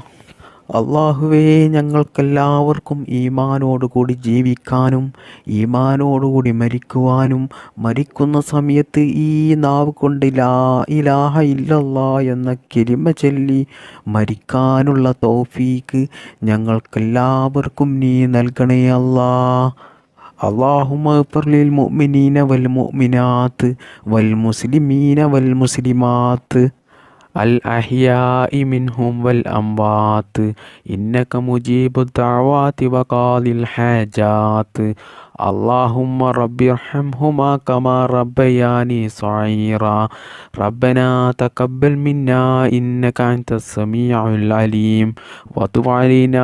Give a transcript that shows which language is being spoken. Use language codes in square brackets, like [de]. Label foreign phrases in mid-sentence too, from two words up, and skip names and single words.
[ml] അള്ളാഹുവേ, ഞങ്ങൾക്കെല്ലാവർക്കും ഈമാനോടുകൂടി ജീവിക്കാനും ഈമാനോടുകൂടി മരിക്കുവാനും മരിക്കുന്ന സമയത്ത് ഈ നാവ് കൊണ്ട് [ar] لا إله إلا الله [ml] എന്ന കലിമ ചൊല്ലി മരിക്കാനുള്ള തൗഫീക്ക് ഞങ്ങൾക്കെല്ലാവർക്കും നീ നൽകണേ അല്ലാഹ്. [ar] اللهم اغفر للمؤمنين والمؤمنات والمسلمين والمسلمات الأحياء منهم والأموات إنك مجيب الدعوات وقاضي الحاجات اللهم رب ارحمهما كما ربياني صغيرا ربنا تقبل منا إنك أنت السميع العليم وتب علينا